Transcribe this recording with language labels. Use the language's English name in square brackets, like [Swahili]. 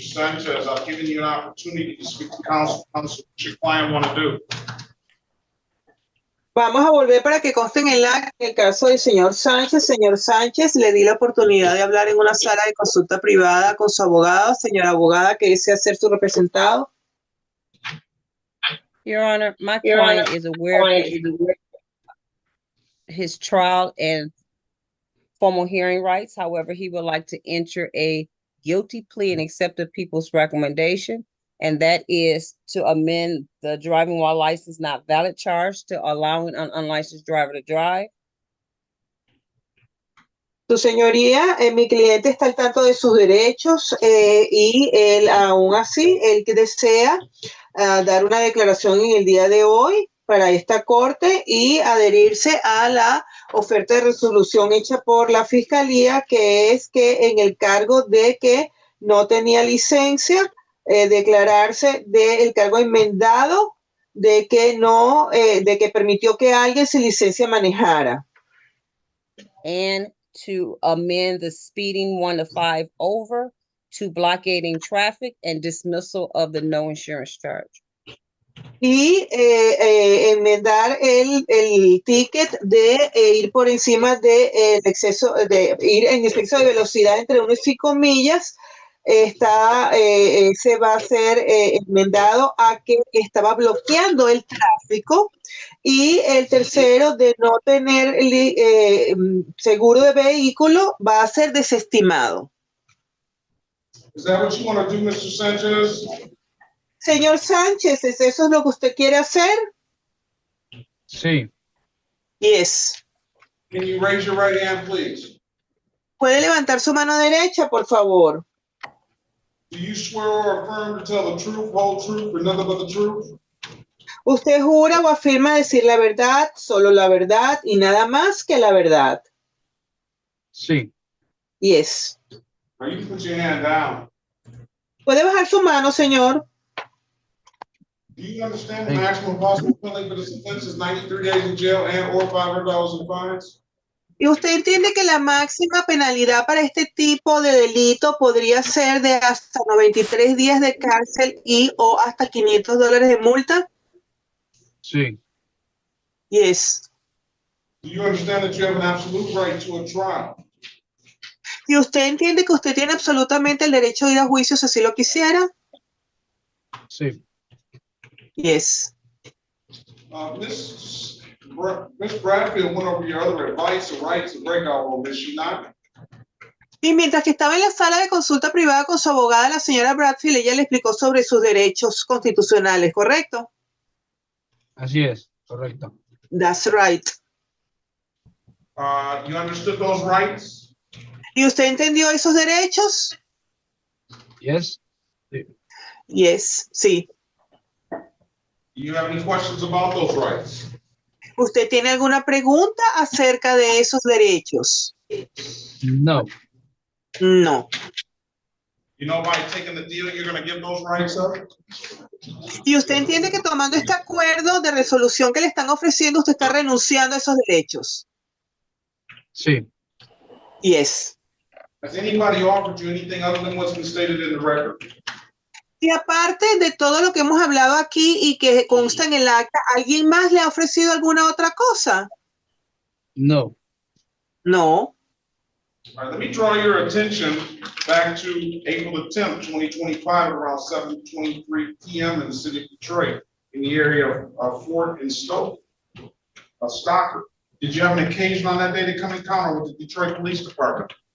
[English] Sanchez, I've given you an opportunity to speak to counsel. What's your client want to do? [Spanish] Vamos a volver para que conste en el acta el caso del señor Sánchez. Señor Sánchez, le di la oportunidad de hablar en una sala de consulta privada con su abogado. Señora abogada, que desea ser su representado. [English] Your Honor, my client is aware of his trial and formal hearing rights. However, he would like to enter a guilty plea and accept the people's recommendation, and that is to amend the driving while license not valid charge to allowing an unlicensed driver to drive. [Spanish] Su señoría, mi cliente está al tanto de sus derechos y él aún así, él que desea dar una declaración en el día de hoy para esta corte y adherirse a la oferta de resolución hecha por la fiscalía, que es que en el cargo de que no tenía licencia, declararse del cargo enmendado de que no, de que permitió que alguien sin licencia manejara. [English] And to amend the speeding 1 to 5 over to blockading traffic and dismissal of the no insurance charge. [Spanish] Y enmendar el ticket de ir por encima de el exceso de ir en exceso de velocidad entre 1 y 5 millas. Se va a ser enmendado a que estaba bloqueando el tráfico, y el tercero de no tener seguro de vehículo va a ser desestimado. [English] Is that what you want to do, Mr. Sanchez? [Spanish] Señor Sánchez, ¿es eso lo que usted quiere hacer? Sí. [English] Yes. Can you raise your right hand, please? [Spanish] ¿Puede levantar su mano derecha, por favor? [English] Do you swear or affirm to tell the truth, whole truth, and nothing but the truth? [Spanish] ¿Usted jura o afirma decir la verdad, solo la verdad y nada más que la verdad? Sí. [English] Yes. Now you put your hand down. [Spanish] ¿Puede bajar su mano, señor? [English] Do you understand the maximum possible penalty for this offense is 93 days in jail and or $500 in fines? [Spanish] ¿Y usted entiende que la máxima penalidad para este tipo de delito podría ser de hasta 93 días de cárcel y o hasta $500 de multa? Sí. [English] Yes. Do you understand that you have an absolute right to a trial? [Spanish] ¿Y usted entiende que usted tiene absolutamente el derecho de ir a juicio si así lo quisiera? Sí. [English] Yes. Miss Bradfield went over your other advice or rights to breakout room, is she not? [Spanish] Y mientras que estaba en la sala de consulta privada con su abogada, la señora Bradfield, ella le explicó sobre sus derechos constitucionales, ¿correcto? Así es, correcto. [English] That's right. You understood those rights? [Spanish] ¿Y usted entendió esos derechos? [English] Yes. [Spanish] Sí. [English] Yes, [Spanish] sí. [English] Do you have any questions about those rights? [Spanish] ¿Usted tiene alguna pregunta acerca de esos derechos? No. [English] No. You know, by taking the deal, you're going to give those rights up? [Spanish] ¿Y usted entiende que tomando este acuerdo de resolución que le están ofreciendo, usted está renunciando a esos derechos? Sí. [English] Yes. Has anybody offered you anything other than what's been stated in the record? [Spanish] Y aparte de todo lo que hemos hablado aquí y que consta en el acta, ¿alguien más le ha ofrecido alguna otra cosa? No. [English] No. All right, let me draw your attention back to April the 10th, 2025, around 7:23 p.m. in the city of Detroit, in the area of Fort and Stoker. Did you have an occasion on that day to come encounter with the Detroit Police Department?